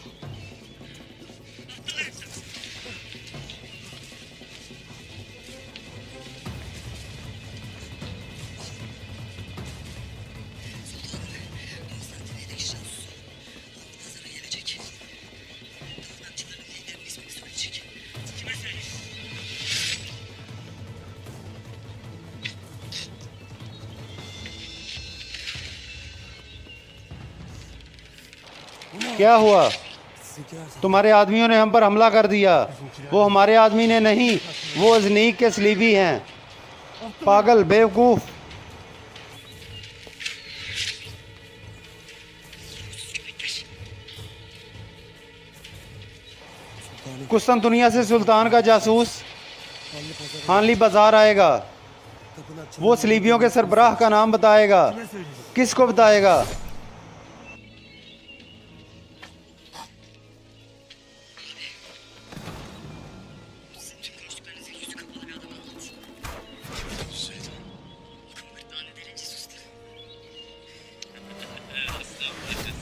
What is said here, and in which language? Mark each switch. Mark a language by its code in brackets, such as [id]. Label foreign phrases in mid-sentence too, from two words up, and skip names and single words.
[tr] Konstantiniyye'deki casus Hazar'a gelecek. Tapınakçıların liderinin ismini söyleyecek. Kime söyleyeyim? [ur] کیا ہوا? تمہارے آدمیوں نے ہم پر حملہ کر دیا۔ وہ ہمارے آدمی نے نہیں، وہ اجنیک کے صلیبی ہیں. پاگل بیوقوف. قسطنطنیہ سے سلطان کا جاسوس ہانلی بازار آئے گا. وہ صلیبیوں کے سربراہ کا نام بتائے گا. کس کو بتائے گا? [tr] Sizin tüm konuştuklarınızı yüzü kapalı bir adama anlat. Şeytan. Kımbırtlarını derince sustu. Aslan parçası.